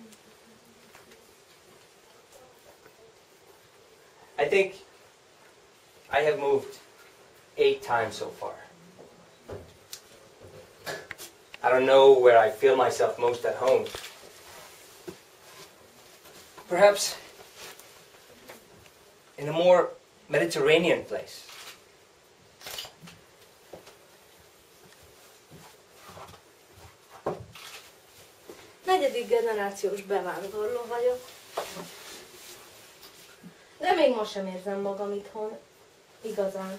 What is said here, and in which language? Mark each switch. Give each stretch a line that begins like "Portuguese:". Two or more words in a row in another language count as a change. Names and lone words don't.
English: I think I have moved 8 times so far. I don't know where I feel myself most at home. Perhaps in a more Mediterranean place.
Hungarian: Negyedik generációs bevándorló vagyok. De még most sem érzem magam itthon. Igazán.